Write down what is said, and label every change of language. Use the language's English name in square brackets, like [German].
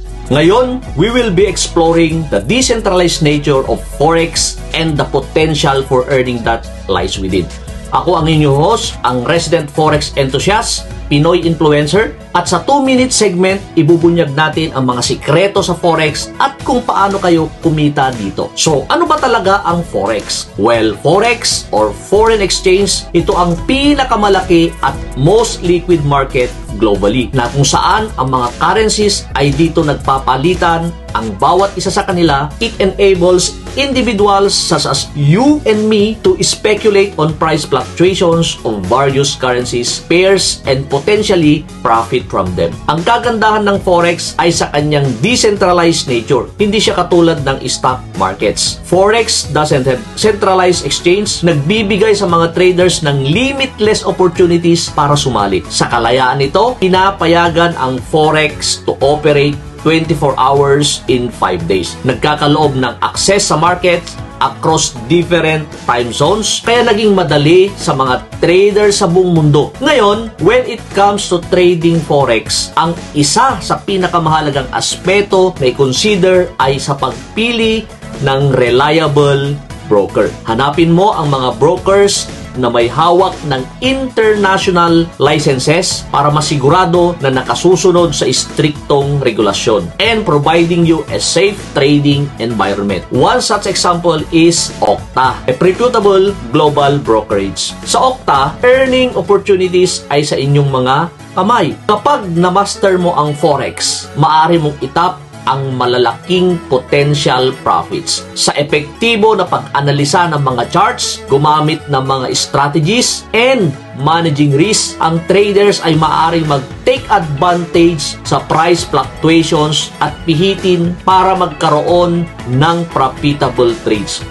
[English] Ngayon, we will be exploring the decentralized nature of Forex and the potential for earning that lies within. [Filipino] Ako ang inyong host, ang resident Forex enthusiast, Pinoy influencer, at sa 2-minute segment, ibubunyag natin ang mga sikreto sa Forex at kung paano kayo kumita dito. So, ano ba talaga ang Forex? Well, Forex or foreign exchange, ito ang pinakamalaki at [English] most liquid market globally [Filipino] na kung saan ang mga currencies ay dito nagpapalitan ang bawat isa sa kanila. [English] It enables individuals such as you and me to speculate on price fluctuations of various currencies, pairs, and potentially profit from them. [Filipino] Ang kagandahan ng Forex ay sa kanyang decentralized nature. Hindi siya katulad ng stock markets. [English] Forex doesn't have centralized exchange. [Filipino] Nagbibigay sa mga traders ng limitless opportunities para sumali. Sa kalayaan nito, pinapayagan ang [English] Forex to operate 24 hours in 5 days. [Filipino] Nagkakaloob ng access sa market [English] across different time zones, [Filipino] kaya naging madali sa mga traders sa buong mundo. Ngayon, [English] when it comes to trading Forex, [Filipino] ang isa sa pinakamahalagang aspeto na i-consider ay sa pagpili ng reliable broker. Hanapin mo ang mga brokers na may hawak ng international licenses para masigurado na nakasusunod sa striktong regulasyon [English] and providing you a safe trading environment. One such example is Okta, a reputable global brokerage. [Filipino] Sa Okta, earning opportunities ay sa inyong mga kamay. Kapag na-master mo ang Forex, maaari mong itap ang malalaking potential profits. Sa epektibo na pag-analisa ng mga charts, gumamit ng mga strategies, [English] and managing risk, [Filipino] ang traders ay maaaring mag-take advantage sa price fluctuations at pihitin para magkaroon ng profitable trades.